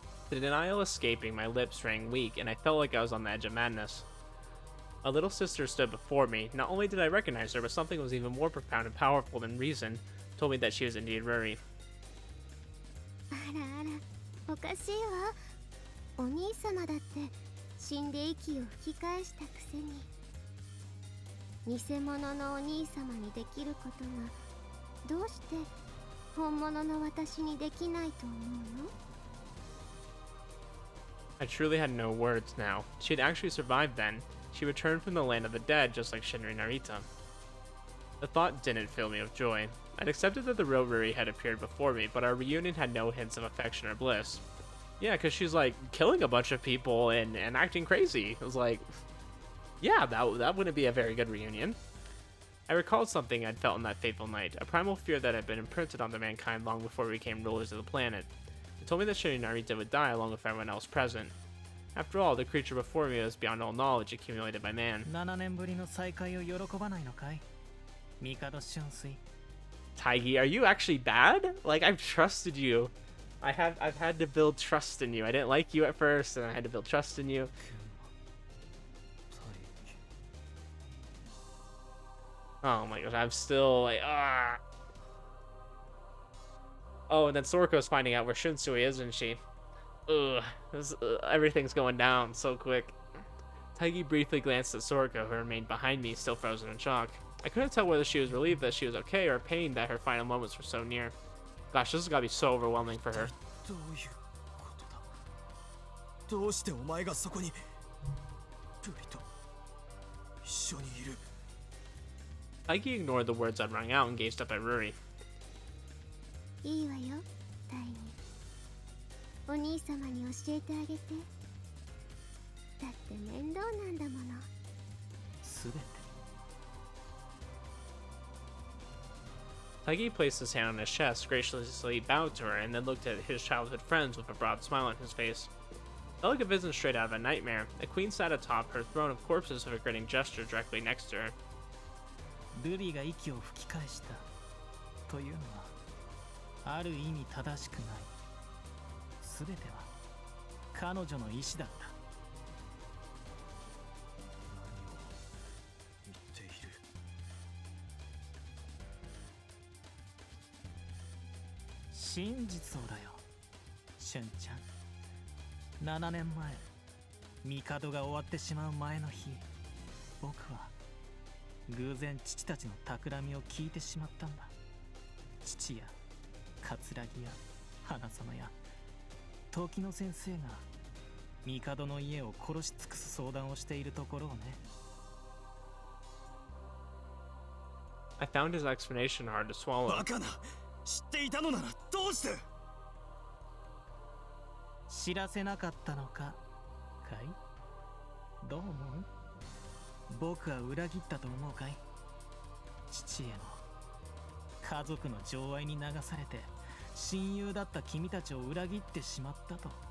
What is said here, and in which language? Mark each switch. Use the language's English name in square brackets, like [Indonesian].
[English] The denial escaping, my lips rang weak, and I felt like I was on the edge of madness. My little sister stood before me. Not only did I recognize her, but something was even more profound and powerful than reason told me that she was indeed Ruri. [Japanese] あらあらおかしいわ。お兄様だって死んで息を吹き返したくせに偽物のお兄様にできることがどうして本物の私にできないと思うの？ [English] I truly had no words now. She had actually survived then. She returned from the land of the dead just like Shinri Narita. The thought didn't fill me with joy. I'd accepted that the real Ruri had appeared before me, but our reunion had no hints of affection or bliss. Yeah, because she's like killing a bunch of people and acting crazy. It was like, yeah, that wouldn't be a very good reunion. I recalled something I'd felt on that fateful night, a primal fear that had been imprinted onto mankind long before we became rulers of the planet. It told me that Shinri Narita would die along with everyone else present. After all, the creature before me was beyond all knowledge accumulated by man. [Japanese] 7年ぶりの再会を喜ばないのかい？帝春水。 [English] Taggy, are you actually bad? Like, I've trusted you. I've had to build trust in you. I didn't like you at first, and I had to build trust in you. Oh my gosh, I'm still like, ah. Oh, and then Soriko's finding out where Shinsui is, isn't she? Ugh, everything's going down so quick. Taggy briefly glanced at Soriko, who remained behind me, still frozen in shock. I couldn't tell whether she was relieved that she was okay or pained that her final moments were so near. Gosh, this has got to be so overwhelming for her. [Japanese] どういうことだ？どうしてお前がそこにルリと一緒にいる？ [English] Taggy ignored the words I'd rung out and gazed up at Ruri. [Japanese] いいわよ、タイに。お兄様に教えてあげて。だって面倒なんだもの。すべて。 [English] Taggy placed his hand on his chest, graciously bowed to her, and then looked at his childhood friends with a broad smile on his face. Felt like a vision straight out of a nightmare. A queen sat atop her throne of corpses with a grinning gesture directly next to her. [Japanese] ルリが息を吹き返したというのはある意味正しくない。すべては彼女の意志だった。何を言っている？真実をだよ、俊ちゃん。 7年前、帝が終わってしまう前の日、僕は偶然父たちの企みを聞いてしまったんだ。父や桂木や花園や時の先生が帝の家を殺し尽くす相談をしているところをね。 [English] I found his explanation hard to swallow. [Japanese] バカな、知っていたのならどうして。知らせなかったのか、かい？どう思う？僕は裏切ったと思うかい？父への家族の情愛に流されて親友だった君たちを裏切ってしまったと。